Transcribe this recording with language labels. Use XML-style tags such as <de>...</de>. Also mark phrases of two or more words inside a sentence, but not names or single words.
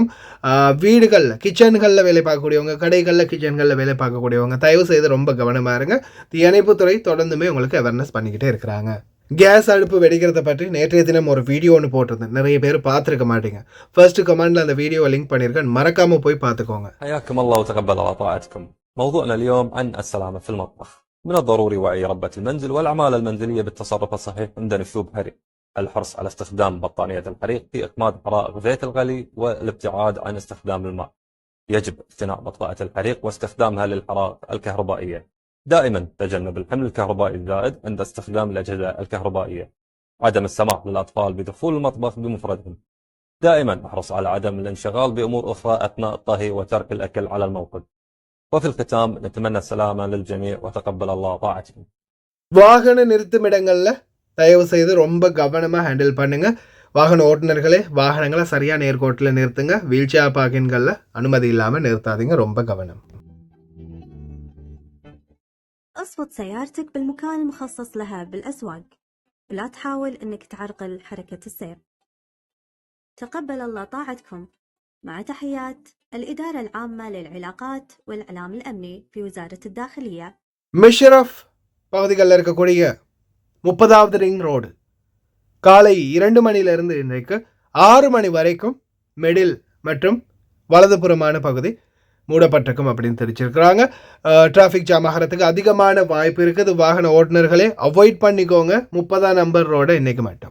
<ta>வீடுகளில் கிச்சன்களில் வேலை பார்க்கக்கூடியவங்க, கடைகளில் கிச்சன்களில் வேலை பார்க்கக்கூடியவங்க தயவு செய்து ரொம்ப கவனமாக இருங்க. தீயணைப்புத்துறை தொடர்ந்துமே உங்களுக்கு அவேர்னஸ் பண்ணிக்கிட்டே இருக்கிறாங்க. கேஸ் அடுப்பு வெடிக்கிறத பற்றி நேற்றைய தினம் ஒரு வீடியோ ஒன்று போட்டிருந்தேன். நிறைய பேர் பார்த்துருக்க மாட்டீங்க.</ta> <en>first commentல</en> <ta>அந்த வீடியோவை லிங்க் பண்ணியிருக்கேன், மறக்காம போய் பார்த்துக்கோங்க.</ta> <ar>حياكم الله وتقبل على طاعتكم. موضوعنا اليوم عن السلامة في المطبخ. من الضروري وعي ربة المنزل والأعمال المنزلية بالتصرف الصحيح عند نشوب حريق. الحرص على استخدام بطانية الحريق في إخماد حرائق زيت الغلي والابتعاد عن استخدام الماء. يجب اقتناء مطفأة الحريق واستخدامها للحرائق الكهربائية. دائما تجنب الحمل الكهربائي الزائد عند استخدام الأجهزة الكهربائية. عدم السماح للأطفال بدخول المطبخ بمفردهم. دائما احرص على عدم الانشغال بأمور أخرى أثناء الطهي وترك الأكل على الموقد. وفي الختام نتمنى السلامة للجميع وتقبل الله طاعتكم.</ar> <ta>வாகன நிறுத்துமிடங்களில் தயவு செய்து ரொம்ப கவனமாக ஹேண்டில் பண்ணுங்க. வாகன ஓட்டுநர்களே வாகனங்களை சரியாக நேர்கோட்டில் நிறுத்துங்க.</ta> <en>wheel chair parkingகளில்</en> <ta>அனுமதி இல்லாமல் நிறுத்தாதீங்க. ரொம்ப கவனம்.</ta> <ar>اصفط سيارتك بالمكان المخصص لها بالأسواق، ولا تحاول انك تعرقل حركة السير. تقبل الله طاعتكم. مع تحيات الإدارة العامة للعلاقات والإعلام الأمني في وزارة الداخلية.</ar> <ta>மிஷ்ரஃப் பகுதிகளில் இருக்கக்கூடிய 30வது</ta> <en>ring road</en> <ta>காலை 2 மணிலிருந்து இன்றைக்கு 6 மணி வரைக்கும் மிடில் மற்றும் வலதுபுறமான பகுதி மூடப்பட்டிருக்கும் அப்படின்னு தெரிவிச்சிருக்கிறாங்க.</ta> <en>traffic jam</en> <ta>ஆகிறதுக்கு அதிகமான வாய்ப்பு இருக்குது. வாகன ஓட்டுநர்களே அவாய்ட் பண்ணிக்கோங்க 30ஆம் நம்பர் ரோடை இன்றைக்கு மட்டும்.</ta>